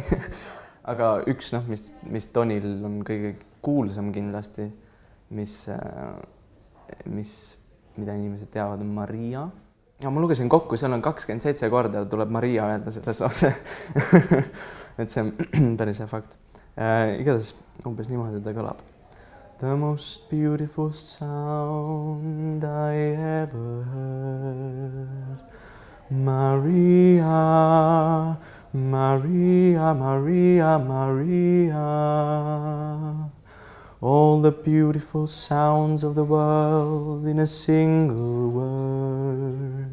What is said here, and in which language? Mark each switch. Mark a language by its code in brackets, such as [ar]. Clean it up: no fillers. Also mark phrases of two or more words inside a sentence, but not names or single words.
[et] Aga üks, mis Tonil on kõige kuulsam kindlasti, mida inimesed teavad, on Maria. Ja ma lugesin kokku, seal on 27 korda tuleb Maria öelda selles lause. Et see on päris hea fakt. Igatahes umbes niimoodi ta kõlab. [en] The most beautiful sound I ever heard. Maria, Maria, Maria, Maria. All the beautiful sounds of the world in a single word.